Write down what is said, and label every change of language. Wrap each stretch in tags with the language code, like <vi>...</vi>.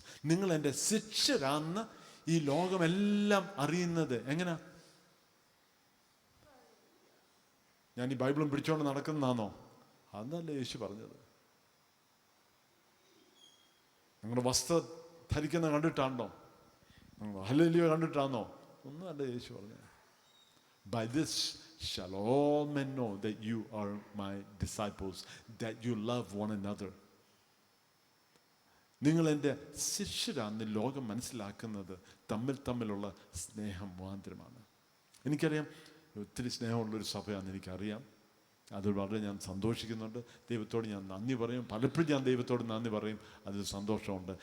<ml>നിങ്ങൾ എൻ്റെ ശിഷ്യരാന്ന് ഈ ലോകമെല്ലാം അറിയുന്നത് എങ്ങനെ? ഞാൻ ഈ ബൈബിളും പിടിച്ചോണ്ട് നടക്കുന്നതാണോ? അതല്ല യേശു പറഞ്ഞത്. നിങ്ങളുടെ വസ്ത്രം ധരിക്കുന്ന കണ്ടിട്ടാണോ? ഹല്ലേലൂയ കണ്ടിട്ടാണോ? ഒന്നും അല്ല യേശു പറഞ്ഞത്.</ml> <en>By this shall all men know that you are my disciples, that you love one another.</en> <ml>നിങ്ങൾ എൻ്റെ ശിഷ്യരാന്ന് ലോകം മനസ്സിലാക്കുന്നത് തമ്മിലുള്ള സ്നേഹം മുഖാന്തരമാണ്. എനിക്കറിയാം, ഒത്തിരി സ്നേഹമുള്ളൊരു സഭയാണെന്ന് എനിക്കറിയാം. അത് വളരെ ഞാൻ സന്തോഷിക്കുന്നുണ്ട്. ദൈവത്തോട് ഞാൻ നന്ദി പറയും. പലപ്പോഴും ഞാൻ ദൈവത്തോട് നന്ദി പറയും. അതിൽ സന്തോഷമുണ്ട്.</ml>